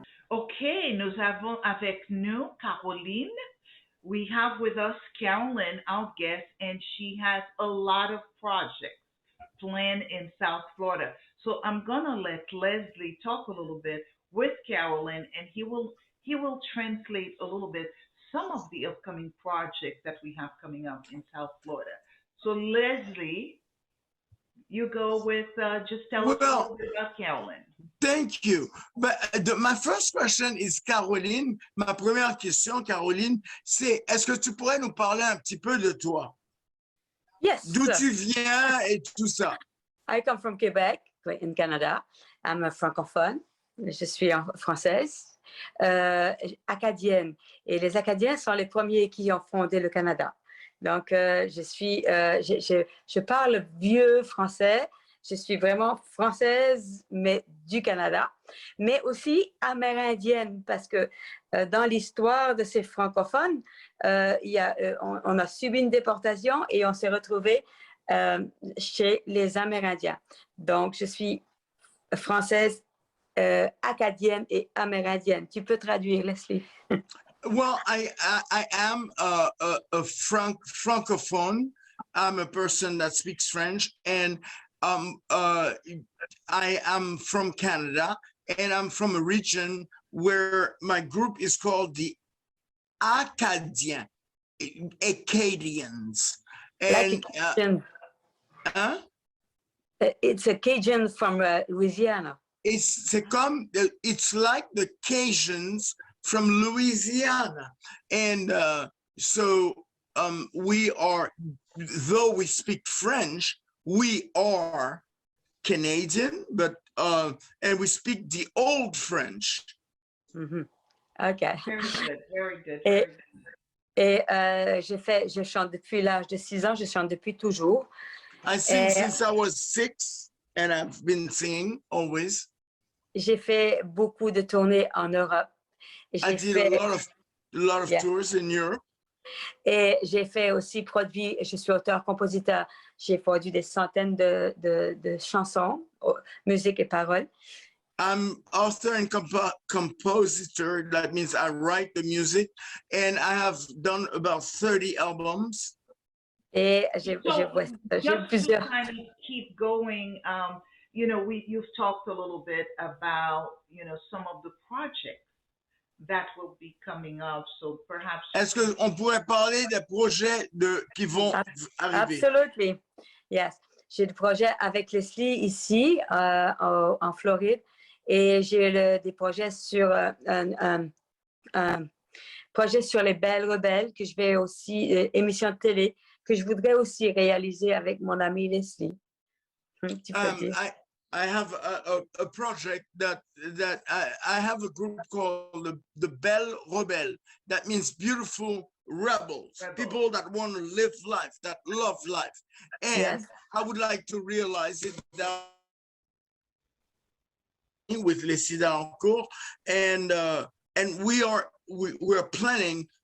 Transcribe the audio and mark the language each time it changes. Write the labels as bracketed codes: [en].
[fr] OK, nous avons avec nous Caroline. [en] We have with us Caroline, our guest, and she has a lot of projects planned in South Florida. So I'm gonna let Leslie talk a little bit with Caroline, and he will translate a little bit some of the upcoming projects that we have coming up in South Florida. So Leslie, you go with just tell us a Well, little bit about Caroline. thank you. My first question is Caroline. [fr] Ma première question, Caroline, c'est est-ce que tu pourrais nous parler un petit peu de toi? [en] Yes. [fr] D'où tu viens et tout ça? [en] I come from Quebec, in Canada. I'm a francophone. [fr] Je suis française, acadienne. Et les Acadiens sont les premiers qui ont fondé le Canada. Donc, je parle vieux français. Je suis vraiment française, mais du Canada, mais aussi amérindienne, parce que dans l'histoire de ces francophones, on a subi une déportation et on s'est retrouvés chez les Amérindiens. Donc, je suis française, acadienne et amérindienne. Tu peux traduire, Leslie? [en] Well, I am a francophone. I'm a person that speaks French, and I am from Canada, and I'm from a region where my group is called the Acadiens, Acadians. And Like a Cajun. It's a Cajun from Louisiana. It's like the Cajuns from Louisiana, and so we are, though we speak French, we are Canadian, but and we speak the old French. Mm-hmm. Okay. Very good, very good, [fr] Et, [en] very good. [fr] et je chante depuis l'âge de 6 ans, je chante depuis toujours. [en] I sing since I was 6, and I've been singing always. [fr] J'ai fait beaucoup de tournées en Europe. [en] I did a lot of tours in Europe. [fr] Et j'ai fait aussi produit, je suis auteur-compositeur, j'ai produit des centaines de chansons, musique et paroles. [en] I'm author and compositor. That means I write the music, and I have done about 30 albums. [fr] Et j'ai [en] Just [fr] plusieurs. [en] to kind of keep going, you've talked a little bit about, some of the projects that will be coming up. So perhaps. [fr] Est-ce qu'on pourrait parler des projets qui vont arriver? [en] Absolutely. Yes. [fr] J'ai des projets avec Leslie ici, en Floride, et j'ai des projets sur un projet sur les Belles Rebelles que je vais aussi, émission de télé, que je voudrais aussi réaliser avec mon ami Leslie. Tu peux dire. [en] I have a project that I have a group called the Belle Rebelle. That means beautiful rebels, people that want to live life, that love life. And Yes. I would like to realize it down with Leslie Delencour, and we're planning.